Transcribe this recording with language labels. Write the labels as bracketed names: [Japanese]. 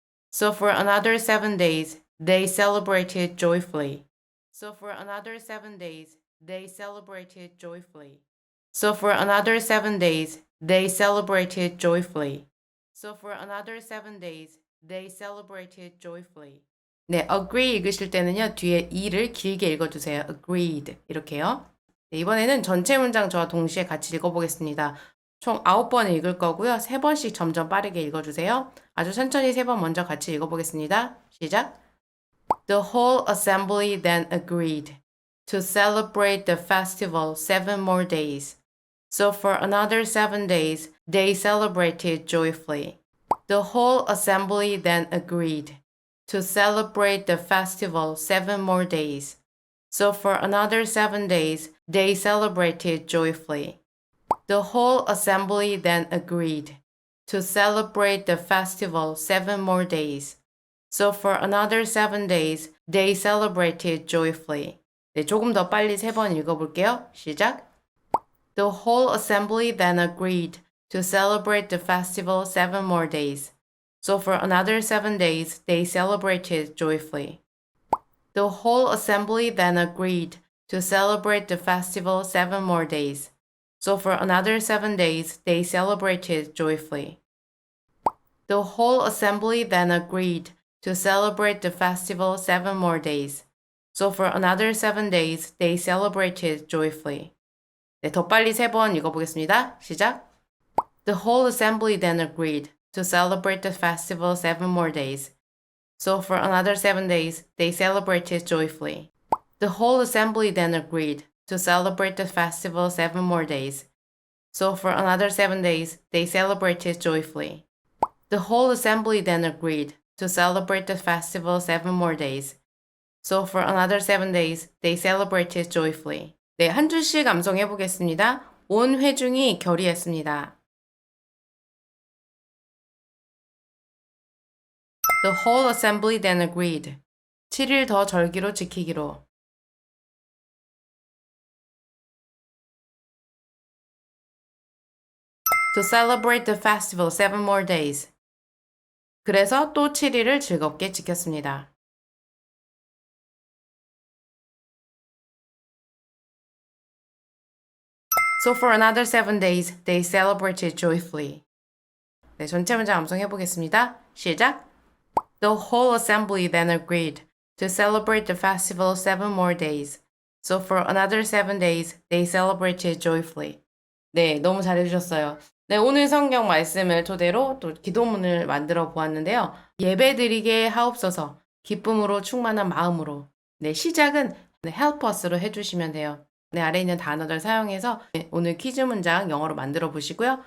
[English] So for another 7 days, they celebrated joyfully. So for another 7 days, they celebrated joyfully. So for another 7 days, they celebrated joyfully. So for another 7 days, they celebrated joyfully. [Korean] 네, agree 읽으실 때는요, 뒤에 e를 길게 읽어주세요. agreed. 이렇게요. 네, 이번에는 전체 문장 저와 동시에 같이 읽어보겠습니다. 총 9번 읽을 거고요. 3번씩 점점 빠르게 읽어주세요. 아주 천천히 3번 먼저 같이 읽어보겠습니다. 시작! [English] The whole assembly then agreed to celebrate the festival 7 more days. So for another 7 days, they celebrated joyfully. The whole assembly then agreed to celebrate the festival 7 more days. So for another 7 days, they celebrated joyfully. The whole assembly then agreed to celebrate the festival 7 more days. So for another 7 days, they celebrated joyfully. 네, 조금 더 빨리 3번 읽어볼게요. 시작! The whole assembly then agreed to celebrate the festival 7 more days. So for another 7 days, they celebrated joyfully. The whole assembly then agreed to celebrate the festival 7 more days. So for another 7 days, they celebrated joyfully. The whole assembly then agreed to celebrate the festival 7 more days. So for another 7 days, they celebrated joyfully. 네, 더 빨리 3번 읽어보겠습니다. 시작! The whole assembly then agreed to celebrate the festival 7 more days. So for another 7 days, they celebrated joyfully. The whole assembly then agreed to celebrate the festival 7 more days. So for another 7 days, they celebrated joyfully. The whole assembly then agreed to celebrate the festival 7 more days. So for another 7 days, they celebrated joyfully. [Korean] 네, 한 줄씩 암송해 보겠습니다. 온 회중이 결의했습니다. [English] The whole assembly then agreed. [Korean] 7일 더 절기로 지키기로. [English] To celebrate the festival 7 more days. [Korean] 그래서 또 7일을 즐겁게 지켰습니다. [English] So for another 7 days, they celebrated joyfully. [Korean] 네, 전체 문장 암송해 보겠습니다. 시작! [English] The whole assembly then agreed to celebrate the festival 7 more days. So for another 7 days, they celebrated joyfully. [Korean] 네, 너무 잘해주셨어요. 네, 오늘 성경 말씀을 토대로 또 기도문을 만들어 보았는데요. 예배드리게 하옵소서, 기쁨으로 충만한 마음으로. 네, 시작은 [English] help us [Korean] 로 해주시면 돼요. 네, 아래에 있는 단어들 사용해서 오늘 퀴즈 문장 영어로 만들어 보시고요.